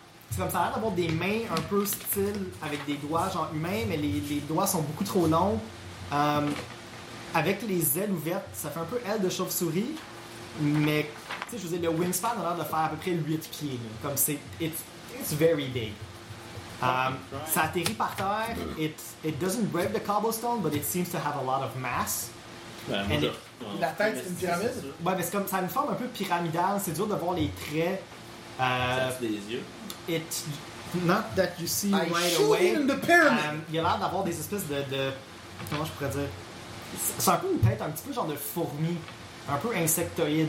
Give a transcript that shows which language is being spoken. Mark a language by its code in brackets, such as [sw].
[fr] C'est comme ça, a l'air d'avoir des mains un peu style avec des doigts genre humains, mais les doigts sont beaucoup trop longs. Avec les ailes ouvertes, ça fait un peu aile de chauve-souris, mais tu sais, je veux dire, le wingspan a l'air de faire à peu près 8 pieds. Là. Comme c'est. [en] It's very big. [fr] Ça atterrit par terre. [en] It doesn't break the cobblestone, but it seems to have a lot of mass. Ben, it, [fr] la tête, c'est une pyramide? Ouais, mais c'est comme ça, a une forme un peu pyramidale. C'est dur de voir les traits. Ça des yeux. [en] It's not that you see I right away. In the pyramid. [fr] Il y a l'air d'avoir des espèces de. Comment je pourrais dire? C'est un peu une tête, un petit peu genre de fourmi, un peu insectoïde.